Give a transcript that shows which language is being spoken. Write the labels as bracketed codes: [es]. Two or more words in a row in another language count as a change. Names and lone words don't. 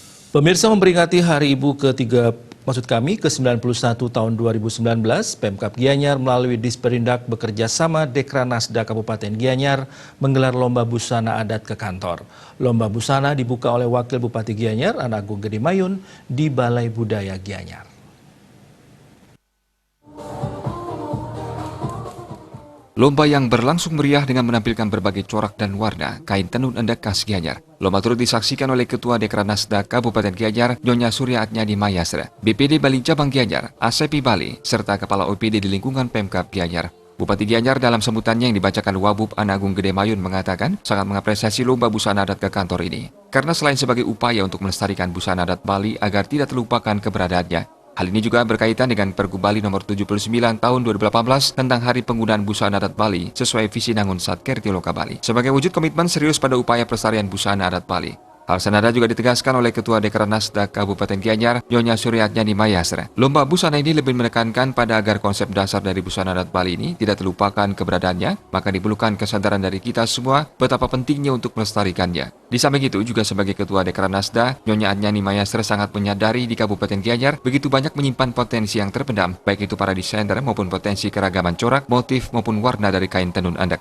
[id] Pemirsa, memperingati Hari Ibu ke-91 tahun 2019, Pemkab Gianyar melalui Disperindak bekerja sama Dekranasda Kabupaten Gianyar menggelar lomba busana adat ke kantor. Lomba busana dibuka oleh Wakil Bupati Gianyar, Anagung Gede Mayun, di Balai Budaya Gianyar. Lomba yang berlangsung meriah dengan menampilkan berbagai corak dan warna kain tenun endek khas Gianyar. Lomba turut disaksikan oleh Ketua Dekranasda Kabupaten Gianyar, Nyonya Surya Atnyadi Mayasra, BPD Bali Cabang Gianyar, ASEPI Bali, serta Kepala OPD di lingkungan Pemkab Gianyar. Bupati Gianyar dalam sambutannya yang dibacakan Wabub Anagung Gede Mayun mengatakan sangat mengapresiasi lomba busana adat ke kantor ini. Karena selain sebagai upaya untuk melestarikan busana adat Bali agar tidak terlupakan keberadaannya, hal ini juga berkaitan dengan Pergub Bali nomor 79 tahun 2018 tentang Hari Penggunaan Busana Adat Bali sesuai visi Nangun Satkerti Loka Bali. Sebagai wujud komitmen serius pada upaya pelestarian busana adat Bali. Hal senada juga ditegaskan oleh Ketua Dekranasda Kabupaten Gianyar, Nyonya Surya Atnyadi Mayasra. Lomba busana ini lebih menekankan pada agar konsep dasar dari busana adat Bali ini tidak terlupakan keberadaannya, maka diperlukan kesadaran dari kita semua betapa pentingnya untuk melestarikannya. Di samping itu juga sebagai Ketua Dekranasda, Nyonya Atnyadi Mayasra sangat menyadari di Kabupaten Gianyar begitu banyak menyimpan potensi yang terpendam, baik itu para desainer maupun potensi keragaman corak, motif maupun warna dari kain tenun endek.